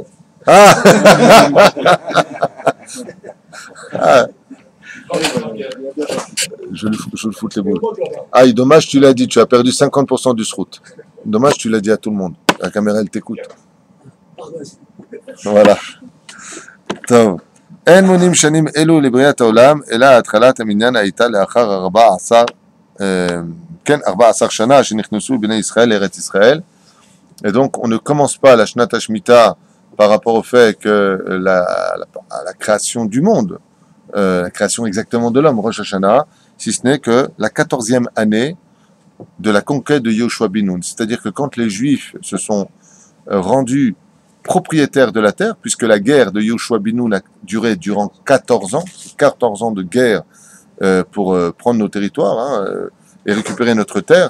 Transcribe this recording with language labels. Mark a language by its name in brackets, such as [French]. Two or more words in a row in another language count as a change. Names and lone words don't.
[French] Ah. Je le foute les boules. Ah, dommage, tu l'as dit, tu as perdu 50% du srout. Dommage, tu l'as dit à tout le monde. La caméra, elle t'écoute. Voilà. [Hebrew] טוב. אין מונים שנים אלו לבריאת העולם, אלא התחלת המניין הייתה לאחר 14 שנה שנכנסו בני ישראל לארץ ישראל. [French] Et donc, on ne commence pas la [Hebrew] שנת השמיטה [French] par rapport au fait que la création du monde, la création exactement de l'homme, Rosh Hashanah, si ce n'est que la 14e année de la conquête de Yoshua bin Nun. C'est-à-dire que quand les Juifs se sont rendus propriétaires de la terre, puisque la guerre de Yoshua bin Nun a duré durant 14 ans de guerre pour prendre nos territoires, et récupérer notre terre.